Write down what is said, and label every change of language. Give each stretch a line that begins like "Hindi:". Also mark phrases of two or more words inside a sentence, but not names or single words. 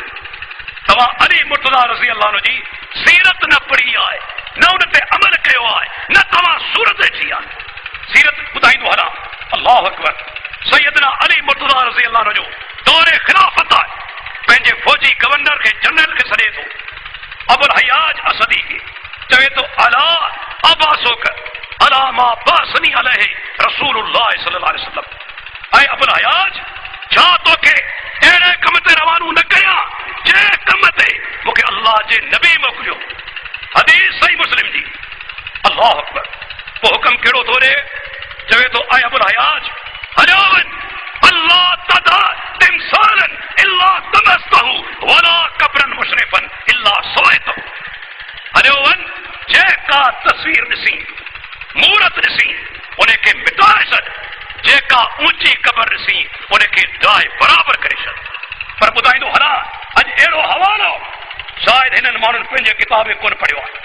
Sindhi: तव्हां अली मुर्तज़ा
Arabic: رضي الله عنه
Sindhi: जी सीरत न पढ़ी आहे, न उन ते अमल कयो आहे, न तव्हां सूरत ॾिठी आहे। सीरत ॿुधाईंदो हलां,
Arabic: الله أكبر.
Sindhi: सैयदना अली मुर्तज़ा
Arabic: رضي الله عنه
Sindhi: जो दौरे ख़िलाफ़त आहे, पंहिंजे फौजी गवर्नर खे जनरल खे सॾे थो, अबुल हयाज असदी खे चवे थो
Arabic: ألا أبعثك على ما بعثني عليه رسول الله صلى الله عليه وسلم.
Sindhi: ऐं अबुल हयाज छा तोखे अहिड़े कम ते रवानो न कयां जंहिं कम ते मूंखे अल्लाह जे नबी मोकिलियो? हदीस सही मुस्लिम जी।
Arabic: الله أكبر.
Sindhi: पोइ हुकम कहिड़ो थो ॾे? चवे थो ऐं अबुल हयाज हलियो वञ,
Arabic: ألا تدع تمثالا إلا طمسته ولا قبرا مشرفا إلا سويته.
Sindhi: हलियो वञ, जेका तस्वीर ॾिसी, मूरत ॾिसी, उनखे मिटाए छॾ, जेका ऊंची क़बर ॾिसी उनखे ड्राए बराबर करे छॾ। पर ॿुधाईंदो हलां अॼु अहिड़ो हवालो शायदि हिननि माण्हुनि पंहिंजे किताब कोन पढ़ियो आहे।